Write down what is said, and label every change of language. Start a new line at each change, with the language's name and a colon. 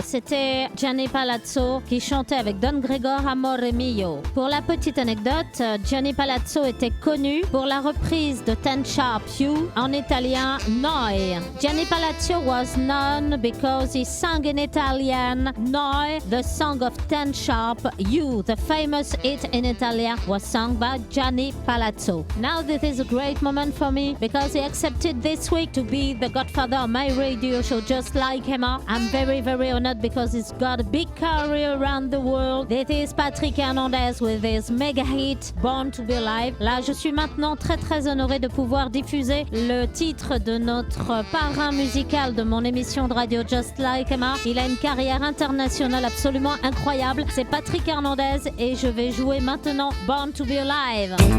French: C'était Gianni Palazzo qui chantait avec Don Gregor Amore Mio. Pour la petite anecdote, Gianni Palazzo était connu pour la reprise de Ten Sharp You en italien Noi.
English: Gianni Palazzo was known because he sang in Italian Noi, the song of Ten Sharp You. The famous hit in Italia was sung by Gianni Palazzo. Now this is a great moment for me because he accepted this week to be the godfather of my radio show Just Like Emma. I'm very, very honored because he's got a big career around the world. This is Patrick Hernandez with his mega hit Born to Be Alive.
French: Là, je suis maintenant très, très honorée de pouvoir diffuser le titre de notre parrain musical de mon émission de radio Just Like Emma. Il a une carrière internationale absolument incroyable. C'est Patrick Hernandez et je vais jouer maintenant Born to Be Alive.